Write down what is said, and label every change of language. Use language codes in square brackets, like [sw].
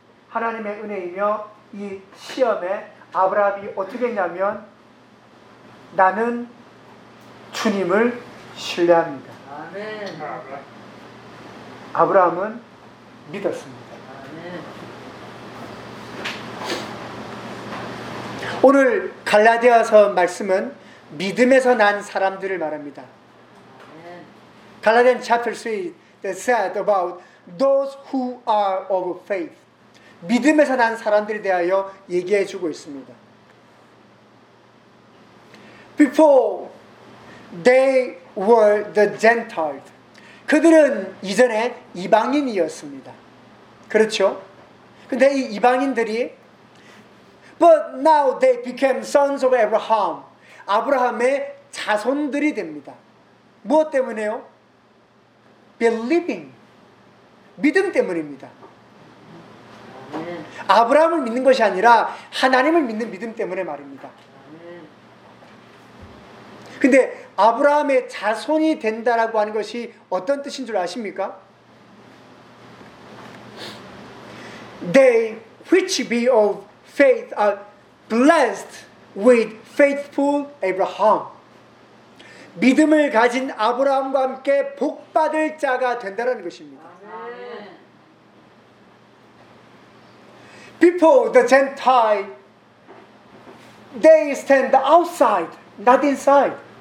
[ko] 하나님의 은혜이며 이 시험에 아브라함이 어떻게 했냐면 나는 주님을 신뢰합니다. 아멘. 아브라함은 믿었습니다. 오늘 갈라디아서 말씀은 믿음에서 난 사람들을 말합니다. [en] 갈라디아 chapter 3 that said about those who are of faith. [ko] 믿음에서 난 사람들에 대하여 얘기해 주고 있습니다. [en] Before they were the Gentiles. [ko] 그들은 이전에 이방인이었습니다. 그렇죠? 근데 이 이방인들이 [en] But now they became sons of Abraham. [ko] 아브라함의 자손들이 됩니다. 무엇 때문에요? Believing. 믿음 때문입니다. 아브라함을 믿는 것이 아니라 하나님을 믿는 믿음 때문에 말입니다. 근데 아브라함의 자손이 된다라고 하는 것이 어떤 뜻인 줄 아십니까? [en] They which be of faith are blessed with faithful Abraham. [ko] 믿음을 가진 아브라함과 함께 복받을 자가 된다라는 것입니다. [en] People, the Gentile They stand outside, not inside.